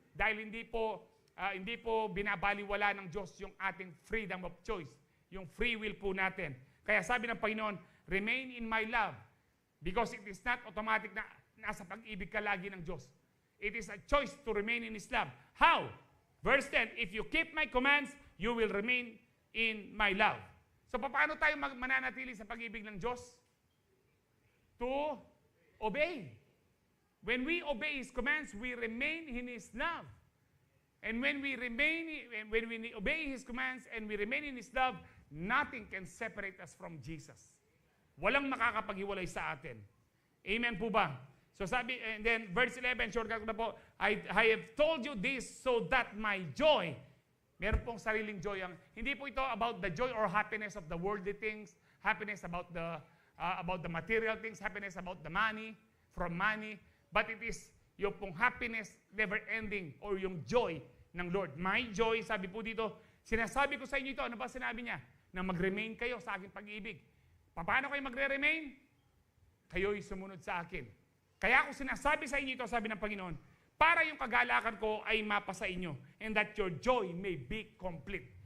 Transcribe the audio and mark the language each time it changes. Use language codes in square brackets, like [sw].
[tl] Dahil hindi po binabaliwala ng Diyos yung ating freedom of choice, yung free will po natin. Kaya sabi ng Panginoon, [en] remain in my love. Because it is not automatic [tl] na nasa pag-ibig ka lagi ng Diyos. [en] It is a choice to remain in His love. How? Verse 10, if you keep my commands, you will remain in my love. [tl] So paano tayo mananatili sa pag-ibig ng Diyos? [en] To obey. When we obey His commands, we remain in His love. And when we obey His commands and we remain in His love, nothing can separate us from Jesus. [tl] Walang makakapaghiwalay sa atin. Amen po ba? [en] So sabi, and then verse 11, [tl] shortcut ko na po, [en] I have told you this so that my joy, [tl] meron pong sariling joy. Hindi po ito [en] about the joy or happiness of the worldly things, happiness about the material things, happiness about the money, from money, but it is yung pong happiness never ending or yung joy ng Lord. [tl] My joy, sabi po dito, sinasabi ko sa inyo ito, ano ba sinabi niya? Na mag-remain kayo sa aking pag-ibig. Paano kayo magre-remain? Kayo'y sumunod sa akin. Kaya ako sinasabi sa inyo ito, sabi ng Panginoon, para yung kagalakan ko ay mapasa inyo, [en] and that your joy may be complete.